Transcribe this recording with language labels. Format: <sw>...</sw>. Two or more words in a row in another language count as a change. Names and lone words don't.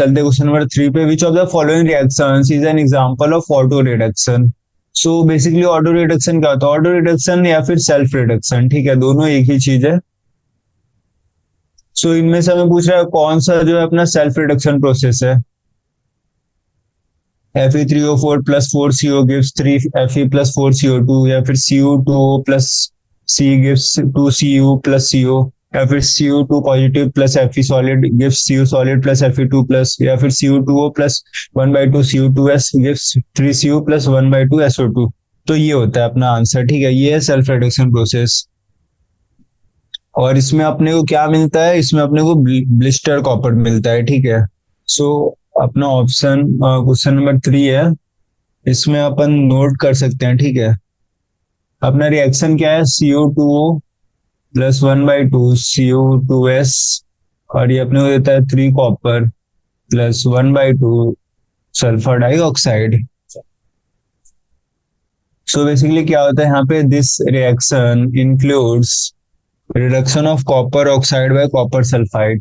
<hi>चलते</hi> <en>question number</en> <hi>3 पे.</hi> <en>which of the following reactions is an example of auto reduction.</en> <hi>बेसिकली</hi> <en>auto reduction</en> <hi>क्या होता है?</hi> <en>auto reduction</en> <hi>या फिर</hi> <en>self reduction.</en> <hi>ठीक है. दोनों एक ही चीज है. इनमें से हमें पूछ रहा है कौन सा जो है अपना</hi> <en>self reduction process</en> <hi>है.</hi> <en>Fe3O4 plus 4CO gives 3Fe plus 4CO2,</en> <hi>या फिर</hi> <en>Cu2O plus C gives 2Cu plus CO,</en> <hi>या फिर</hi> <en>Cu2 positive plus Fe solid gives Cu solid plus Fe2 plus,</en> <hi>या फिर</hi> <en>Cu2O plus 1/2 Cu2S gives 3Cu plus 1/2 SO2.</en> <hi>तो ये होता है अपना आंसर. ठीक है. ये है</hi> <en>self reduction process.</en> <hi>और इसमें अपने को क्या मिलता है? इसमें अपने को</hi> <en>blister copper</en> <hi>मिलता है. ठीक है. अपना ऑप्शन</hi> <en>question number</en> <hi>3 है. इसमें अपन नोट कर सकते हैं. ठीक है. अपना रिएक्शन क्या है?</hi> <en>Cu2O plus 1/2 Cu2S</en> <hi>और ये अपने को देता है</hi> <en>3 copper plus 1/2 sulphur dioxide.</en> <hi>बेसिकली क्या होता है यहाँ पे?</hi> <en>this reaction includes reduction of copper oxide by copper sulphide.</en>